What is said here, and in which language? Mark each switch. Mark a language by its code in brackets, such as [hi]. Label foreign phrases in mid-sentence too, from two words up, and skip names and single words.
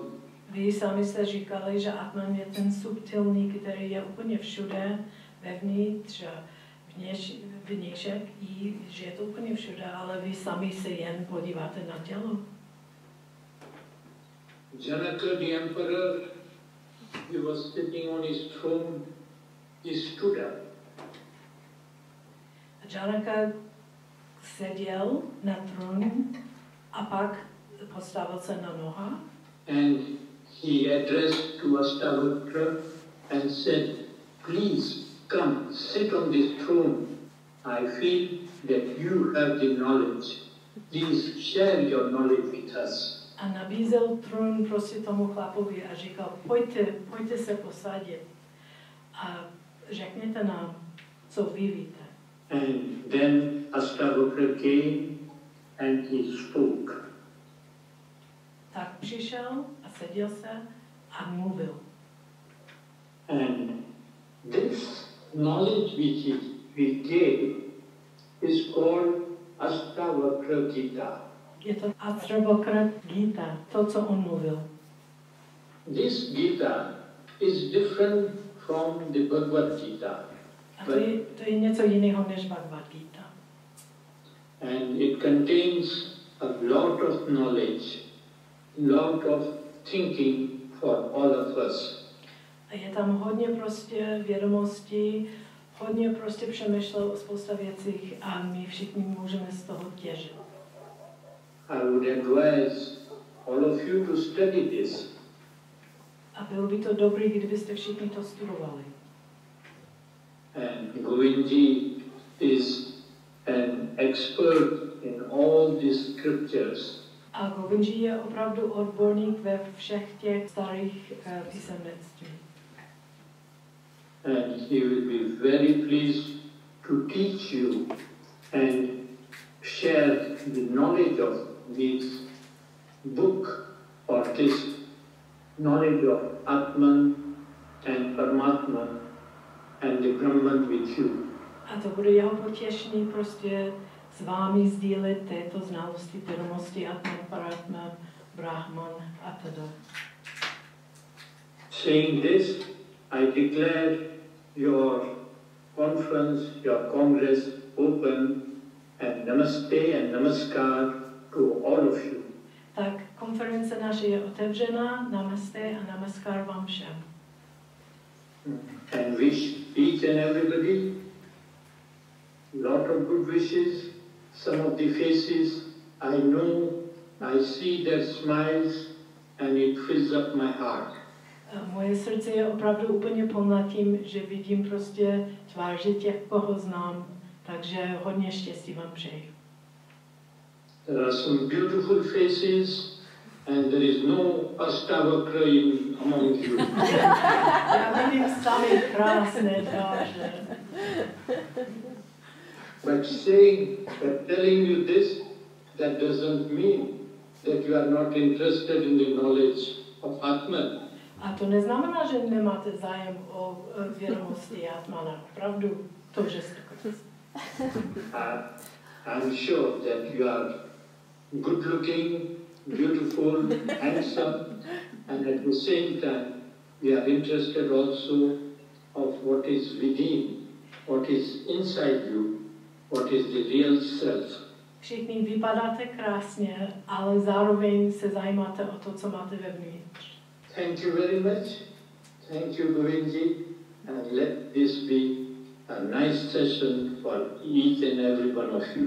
[cs] Vy sami jste říkali, že Atman je ten subtilní, který je úplně všude, vevnitř, vnějšek, že je to úplně všude, ale vy sami se jen podíváte na tělo. Džanakovi, [en] the emperor, he was sitting on his throne, he stood up. [cs] Džanaka seděl na trůnu a pak postavil se na noha. [en] And he addressed to Aštavakrovi and said, please come, sit on this throne. I feel that you have the knowledge. Please share your knowledge with us. [cs] A nabízel trůn prostě tomu chlapovi a říkal, pojďte se posadit a řekněte nám, co vy víte. [en] And then Aštavakrovi came and he spoke. [cs] Tak přišel a seděl se a mluvil. [en] And this knowledge which we gave is called Aštavakrovi Gita. [cs] Je to Aštavakrovi Gita, to, co on mluvil. [en] This Gita is different from the Bhagavad Gita. [cs] A to je něco jiného než Bhagavad Gita. [en] And it contains a lot of knowledge, lot of thinking for all of us. [cs] A je tam hodně prostě vědomostí, hodně prostě přemýšlel o spousta věcí a my všichni můžeme z toho těžit. [en] I would advise all of you to study this. [cs] A bylo by to dobré, kdybyste všichni to studovali. [en] And Govindadží is an expert in all these scriptures. [cs] A Govindadží je opravdu odborník ve všech těch starých písemnictví. [en] And he will be very pleased to teach you and share the knowledge of this book or this knowledge of Atman and Paramatman and the Brahman with you. [cs] A to bude jeho potěšení prostě s vámi sdílet této znalosti, vědomosti Atman, Paramatman, Brahman a teda. [en] Saying this, I declare your conference, your congress open, and namaste and namaskar to all of you. [cs] Tak konference naše je otevřená, namaste a namaskar vám všem. [en] And wish each and everybody lot of good wishes. Some of the faces I know, I see their smiles and it fills up my heart. [cs] Moje srdce je opravdu úplně plné tím, že vidím prostě tváře těch, koho znám, takže hodně štěstí vám přeji. [en] There are some beautiful faces and there is no Aštavakrovi among you. [cs] Já vidím sami krásné tváře. [en] But saying, but telling you this, that doesn't mean that you are not interested in the knowledge of átmá. [cs] A to neznamená, že nemáte zájem o vědomosti átmana. Opravdu to, že jste [en] I'm sure that you are good looking, beautiful, handsome, and at the same time we are interested also of what is within, what is inside you, what is the real self. [cs] Všichni vypadáte krásně, ale zároveň se zajímáte o to, co máte vevnitř. [en] Thank you very much. Thank you, Govindadží, and let this be a nice session for each and every one of you.